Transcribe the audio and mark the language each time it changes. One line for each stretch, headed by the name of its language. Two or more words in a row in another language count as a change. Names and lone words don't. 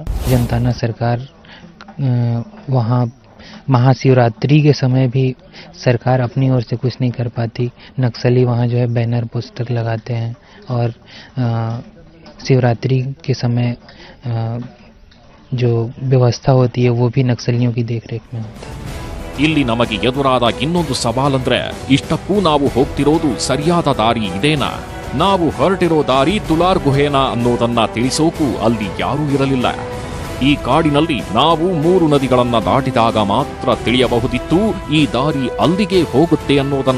Hindi: जनताना सरकार वहाँ महाशिवरात्रि के समय भी सरकार अपनी ओर से कुछ नहीं कर पाती। नक्सली वहाँ जो है बैनर पोस्टर लगाते हैं और शिवरात्रि के समय जो व्यवस्था होती है वो भी नक्सलियों की देखरेख में होता है।
Kannada: ಇಲ್ಲಿ ನಮಗೆ ಎದುರಾದ ಇನ್ನೊಂದು ಸವಾಲಂದ್ರೆ ಇಷ್ಟಕ್ಕೂ ನಾವು ಹೋಗ್ತಿರೋದು ಸರಿಯಾದ ದಾರಿ ಇದೇನಾ, ನಾವು ಹೊರಟಿರೋ ದಾರಿ ತುಲಾರ್ ಗುಹೆನಾ ಅನ್ನೋದನ್ನ ತಿಳಿಸೋಕು ಅಲ್ಲಿ ಯಾರೂ ಇರಲಿಲ್ಲ. ಈ ಕಾಡಿನಲ್ಲಿ ನಾವು 3 ನದಿಗಳನ್ನ ದಾಟಿದಾಗ ಮಾತ್ರ ತಿಳಿಯಬಹುದಿತ್ತು ಈ ದಾರಿ ಅಲ್ಲಿಗೆ ಹೋಗುತ್ತೆ ಅನ್ನೋದನ್ನ.